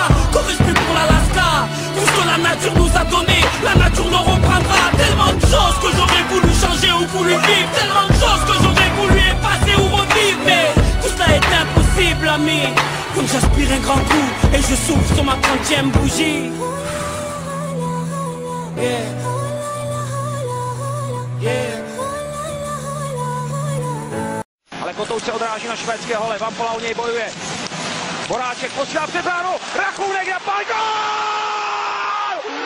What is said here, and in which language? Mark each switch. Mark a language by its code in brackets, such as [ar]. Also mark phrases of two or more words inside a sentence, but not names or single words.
[fr] Qu'aurais-je fait pour l'Alaska? Tout ce que la nature nous a donné, la nature nous reprendra. Tellement de choses que j'aurais voulu changer ou voulu vivre, tellement de choses que j'aurais voulu effacer ou revivre. Mais tout cela est impossible, ami. Comme j'aspire un grand coup et je souffle sur ma 30e bougie. [cs] Ale Kotou se odráží na švédské hole, Vampola u něj bojuje. Boráček posílá před bránu, Rachůnek napál, gól!